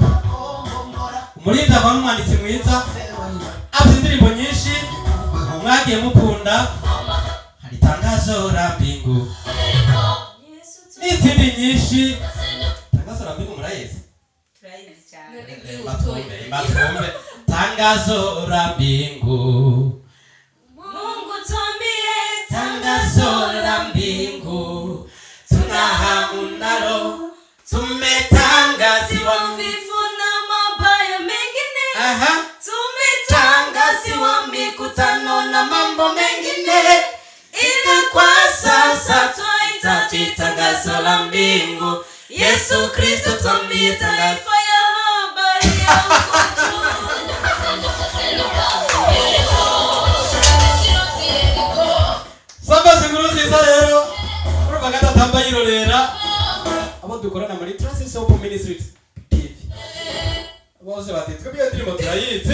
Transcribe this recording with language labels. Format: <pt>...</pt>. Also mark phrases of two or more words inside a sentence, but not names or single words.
<rn>Umurinda wa mwanditsi mwiza afite indirimbo nyinshi mwagiye mukunda, hari Tangazo la Mbingu n'izindi nyinshi. Tangazo la Mbingu murayizi? turayizi cyane.</rn> <sw>Matumbe Tangazo la Mbingu, Mungu tuambie Tangazo la Mbingu, tuna hamu nalo, tumetangaziwa vifo na mabaya mengine. aha, Tumetangaziwa mikutano na mambo mengine, ila kwa sasa twahitaji tangazo la mbingu. Yesu Kristo tuambie tangazo. ya habari ya ukocho.</sw> <rn>Sabasi nkuru nziza rero urumva gatatamba yirorera abo dukorana muri Transit Hope Ministries TV. Bose bati twebwe turimo turayizi,</rn>